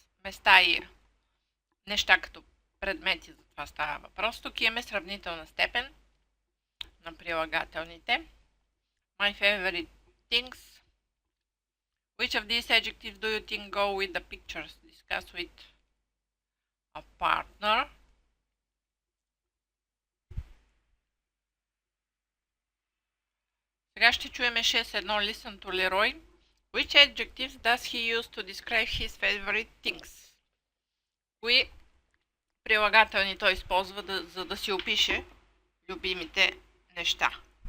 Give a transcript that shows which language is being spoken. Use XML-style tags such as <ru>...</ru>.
<bg>Места и неща като предмети, за това става въпрос. Тук имаме сравнителна степен на прилагателните.</bg> <en>My favorite things. Which of these adjectives do you think go with the pictures? Discuss with a partner.</en> <bg>Сега ще чуеме 6.1.</bg> <en>Listen to Leroy. Which adjectives does he use to describe his favorite things?</en> <bg>Кои прилагателни той използва, за да си опише любимите неща?</bg>